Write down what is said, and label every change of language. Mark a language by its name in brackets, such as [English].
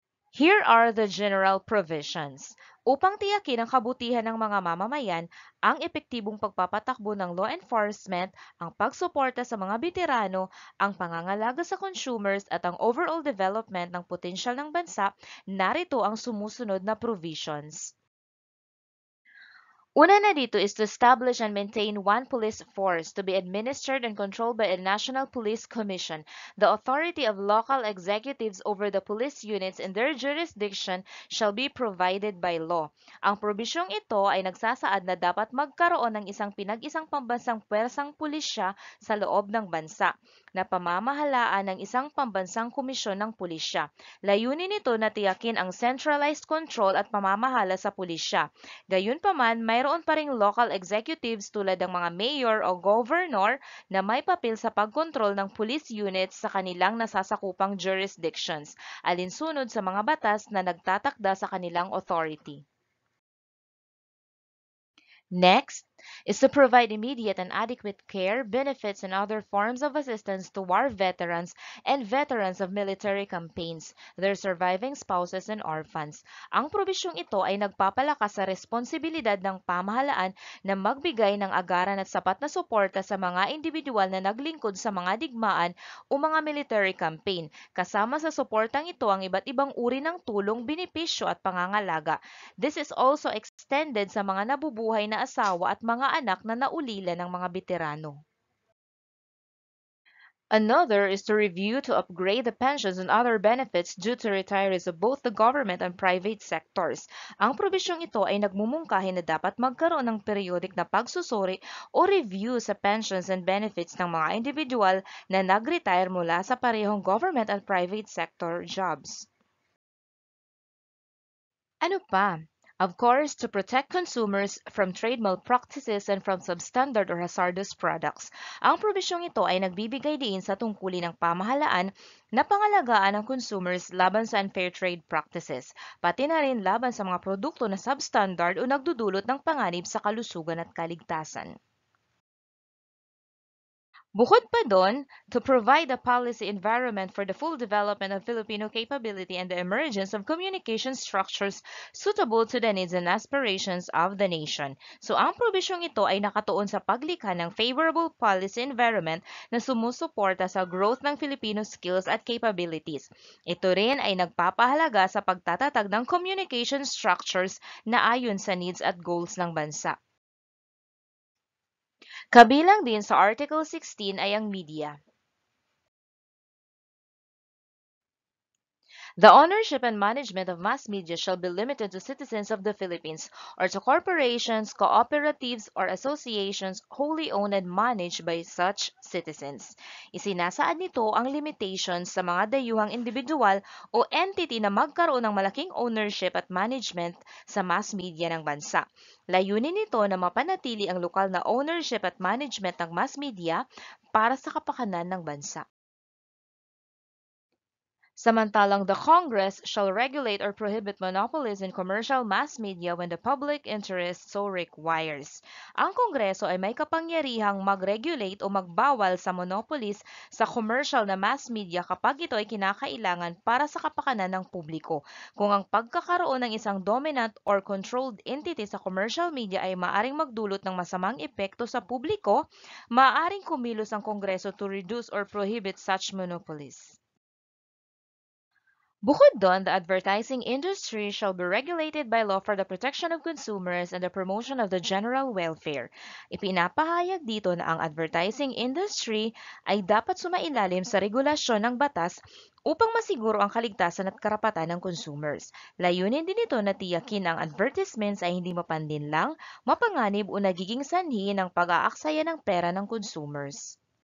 [English] Here are the general provisions. [Filipino] Upang tiyakin ang kabutihan ng mga mamamayan, ang epektibong pagpapatakbo ng law enforcement, ang pagsuporta sa mga veterano, ang pangangalaga sa consumers at ang overall development ng potensyal ng bansa, narito ang sumusunod na provisions. Una na dito [English] is to establish and maintain one police force to be administered and controlled by a National Police Commission. The authority of local executives over the police units in their jurisdiction shall be provided by law. [Filipino] Ang probisyong ito ay nagsasaad na dapat magkaroon ng isang pinag-isang pambansang pwersang pulisya sa loob ng bansa na pamamahalaan ng isang pambansang komisyon ng pulisya. Layunin nito na tiyakin ang centralized control at pamamahala sa pulisya. Gayunpaman, mayroon pa ring local executives tulad ng mga mayor o governor na may papel sa pagkontrol ng police units sa kanilang nasasakupang jurisdictions, alinsunod sa mga batas na nagtatakda sa kanilang authority. [English] Next, is to provide immediate and adequate care, benefits, and other forms of assistance to war veterans and veterans of military campaigns, their surviving spouses, and orphans. [Filipino] Ang probisyong ito ay nagpapalakas sa responsibilidad ng pamahalaan na magbigay ng agaran at sapat na suporta sa mga individual na naglingkod sa mga digmaan o mga military campaign. Kasama sa suportang ito ang iba't ibang uri ng tulong, benepisyo at pangangalaga. [English] This is also extended [Filipino] sa mga nabubuhay na asawa at mga anak na naulila ng mga veterano. [English] Another is to review to upgrade the pensions and other benefits due to retirees of both the government and private sectors. [Filipino] Ang probisyong ito ay nagmumungkahi na dapat magkaroon ng periodic na pagsusuri o review sa pensions and benefits ng mga individual na nag-retire mula sa parehong government at private sector jobs. Ano pa? [English] Of course, to protect consumers from trade malpractices and from substandard or hazardous products. [Filipino] Ang probisyong ito ay nagbibigay diin sa tungkulin ng pamahalaan na pangalagaan ng consumers laban sa unfair trade practices, pati na rin laban sa mga produkto na substandard o nagdudulot ng panganib sa kalusugan at kaligtasan. Bukod pa doon, [English] to provide a policy environment for the full development of Filipino capability and the emergence of communication structures suitable to the needs and aspirations of the nation. [Filipino] So ang probisyong ito ay nakatuon sa paglikha ng favorable policy environment na sumusuporta sa growth ng Filipino skills at capabilities. Ito rin ay nagpapahalaga sa pagtatatag ng communication structures na ayon sa needs at goals ng bansa. Kabilang din sa Article 16 ay ang media. [English] The ownership and management of mass media shall be limited to citizens of the Philippines or to corporations, cooperatives, or associations wholly owned and managed by such citizens. [Filipino] Isinasaad nito ang limitations sa mga dayuhang individual o entity na magkaroon ng malaking ownership at management sa mass media ng bansa. Layunin nito na mapanatili ang lokal na ownership at management ng mass media para sa kapakanan ng bansa. Samantalang [English] the Congress shall regulate or prohibit monopolies in commercial mass media when the public interest so requires. [Filipino] Ang Kongreso ay may kapangyarihang mag-regulate o magbawal sa monopolies sa commercial na mass media kapag ito ay kinakailangan para sa kapakanan ng publiko. Kung ang pagkakaroon ng isang dominant or controlled entity sa commercial media ay maaring magdulot ng masamang epekto sa publiko, maaaring kumilos ang Kongreso [English] to reduce or prohibit such monopolies. [Filipino] Bukod doon, [English] the advertising industry shall be regulated by law for the protection of consumers and the promotion of the general welfare. [Filipino] Ipinapahayag dito na ang advertising industry ay dapat sumailalim sa regulasyon ng batas upang masiguro ang kaligtasan at karapatan ng consumers. Layunin din ito na tiyakin ang advertisements ay hindi mapanlinlang, mapanganib o nagiging sanhi ng pag-aaksaya ng pera ng consumers.